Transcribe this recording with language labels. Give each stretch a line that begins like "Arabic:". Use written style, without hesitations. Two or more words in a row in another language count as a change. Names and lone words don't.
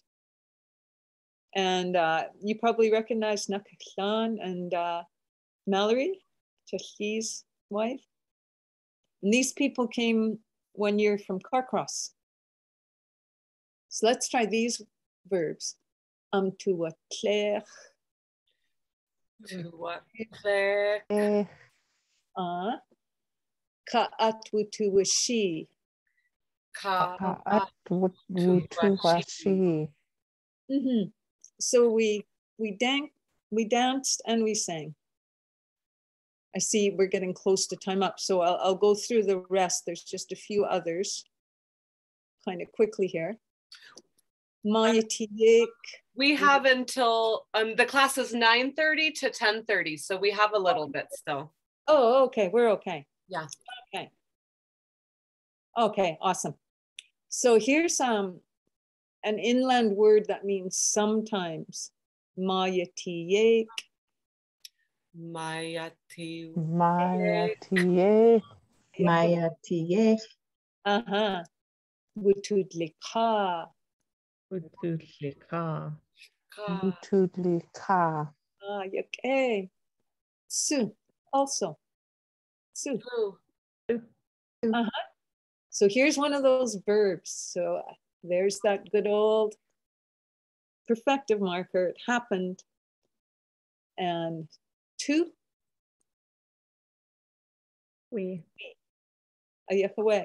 English: And you probably recognize Nakaklan and Mallory, Tashi's wife. And these people came one year from Carcross. So let's try these verbs.
Tlingit: T'oochʼ. Ka'atwutuwashi.
English: So we danced and we sang. I see we're getting close to time up, so I'll go through the rest. There's just a few others kind of quickly here. We have until the class is 9:30 to 10:30, so we have a little bit still. Oh, okay, we're okay. Yeah. Okay, awesome. So here's an inland word that means sometimes.
Tlingit: Mayatiek. Wutudlika. Yake.
English: Su also. Su. So here's one of those verbs. So there's that good old perfective marker. It happened. And to. Ayahaway.